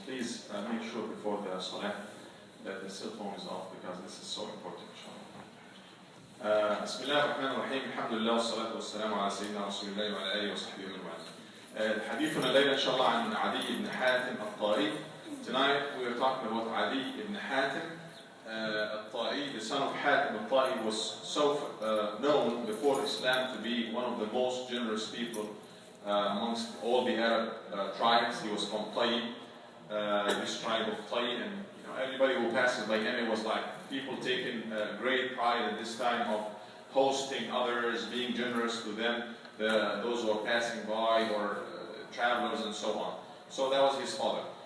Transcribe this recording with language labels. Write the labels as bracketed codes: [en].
[en] Please make sure before the salah that the cell phone is off, because this is so important, inshallah. [ar] بسم الله الرحمن الرحيم. الحمد لله والصلاة والسلام على سيدنا رسول الله وعلى آله وصحبه أجمعين. حديثنا الليلة إن شاء الله عن عدي بن حاتم الطائي. [en] Tonight we are talking about Adey ibn Hatim At-Taa'ie. The son of Hatim At-Taa'ie was so known before Islam to be one of the most generous people amongst all the Arab tribes. He was from Taa'ie, this tribe of Taa'ie, and everybody who passes by him, it was like people taking great pride at this time of hosting others, being generous to them, those who are passing by, or travelers and so on. So that was his father.